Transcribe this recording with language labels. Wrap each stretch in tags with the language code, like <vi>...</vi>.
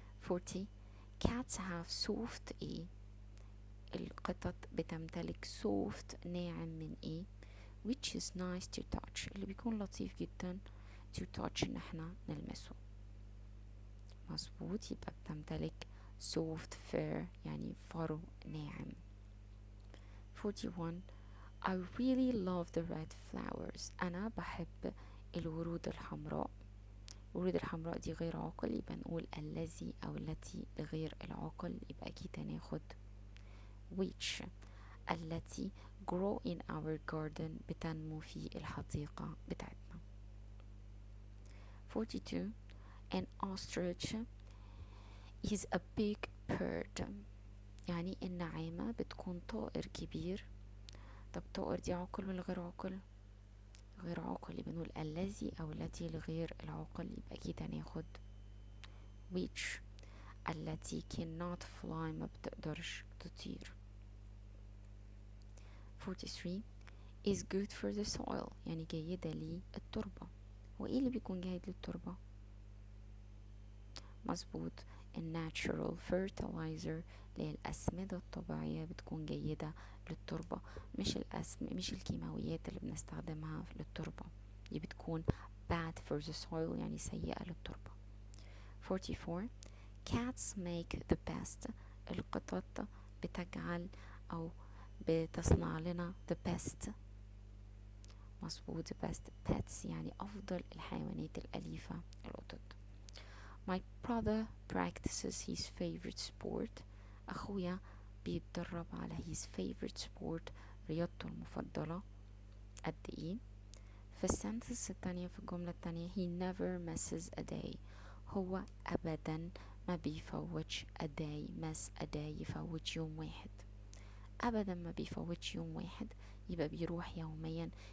<ar>40</ar> <en>Cats have soft</en> <ar>ايه؟ القطط بتمتلك soft ناعم من ايه؟</ar> <en>which is nice to touch</en> <ar>اللي بيكون لطيف جدا</ar> <en>to touch</en> <ar>ان احنا نلمسه. مظبوط، يبقى بتمتلك</ar> <en>soft fur</en> <ar>يعني فرو ناعم.</ar> <en>41 I really love the red flowers</en> <ar>أنا بحب الورود الحمراء الورود الحمراء دي غير عاقل، يبقى نقول الذي أو التي لغير العاقل، يبقى أكيد هناخد which. التي</ar> <en>grow in our garden</en> <ar>بتنمو في الحديقة بتاعتنا.</ar> <en>42 an ostrich is a big bird.</en> <ar>يعني النعامة بتكون طائر كبير. طب طائر دي عاقل ولا غير عاقل؟ غير عاقل، يبقى نقول الذي أو التي لغير العاقل، يبقى أكيد هناخد which. التي</ar> <en>cannot fly</en> <ar>ما بتقدرش تطير.</ar> <en>43 is good for the soil</en> <ar>يعني جيدة للتربة. وإيه اللي بيكون جيد للتربة؟ مظبوط، الناتشورال fertilizer اللي هي الأسمدة الطبيعية بتكون جيدة للتربة، مش الكيماويات اللي بنستخدمها للتربة، دي بتكون</ar> <en>bad for the soil</en> <ar>يعني سيئة للتربة.</ar> <en>44 cats make the best.</en> <ar>القطط بتجعل أو بتصنع لنا</ar> <en>the best.</en> <ar>مظبوط</ar> <en>best pets</en> <ar>يعني أفضل الحيوانات الأليفة القطط.</ar> <en>My brother practices his favorite sport.</en> <ar>أخويا بيتدرب على</ar> <en>his favorite sport</en> <ar>رياضته المفضلة. قد إيه؟ في السنتنس التانية، في الجملة التانية</ar> <en>he never misses a day.</en> <ar>هو أبدا ما بيفوتش</ar> <en>a day. miss a day</en> <ar>يفوت يوم واحد. أبدا ما بيفوتش يوم واحد، يبقى بيروح يوميا.</ar>